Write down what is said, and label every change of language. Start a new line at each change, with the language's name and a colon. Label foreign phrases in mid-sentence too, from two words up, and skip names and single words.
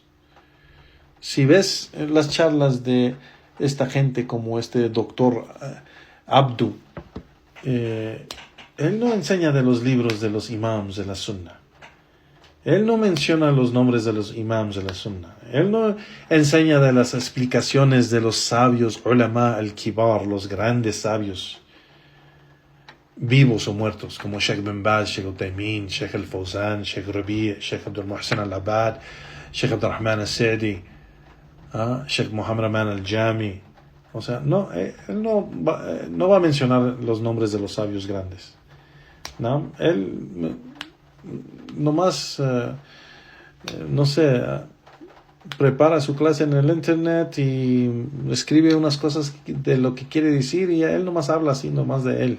Spanish: Si ves las charlas de esta gente como este doctor Abdu, él no enseña de los libros de los imams de la sunna. Él no menciona los nombres de los imams de la sunna. Él no enseña de las explicaciones de los sabios
Arabic: العلماء الكبار,
Spanish: los grandes sabios, vivos o muertos, como Sheikh bin Baz, Sheikh Utaymin, Sheikh al-Fawzan, Sheikh Rabi', Sheikh Abdul Muhsin al-Abad, Sheikh Abdul Rahman al-Sa'di, Sheikh Muhammad Aman al-Jami. O sea, no, él no va a mencionar los nombres de los sabios grandes. ¿No? Él nomás, no sé, prepara su clase en el internet y escribe unas cosas de lo que quiere decir, y él nomás habla así, nomás de él.